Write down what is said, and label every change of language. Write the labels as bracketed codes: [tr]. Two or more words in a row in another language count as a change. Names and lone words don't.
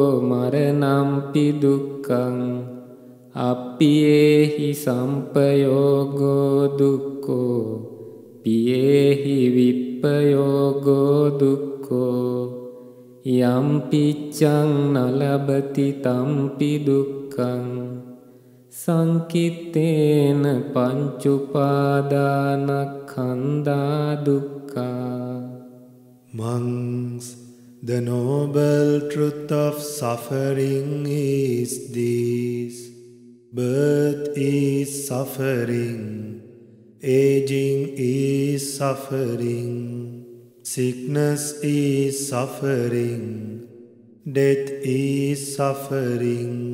[pi] මරණම්පි දුක්ඛං අප්පියේහි සම්පයෝගෝ දුක්ඛෝ පියේහි විප්පයෝගෝ දුක්ඛෝ යම් පිච්ඡං නලබති තම්පි දුක්ඛං සංකිත්තේන පංචුපාදානස්කන්ධා දුක්ඛා. [en] Monks, the noble truth of suffering is this: birth is suffering, aging is suffering, sickness is suffering, death is suffering,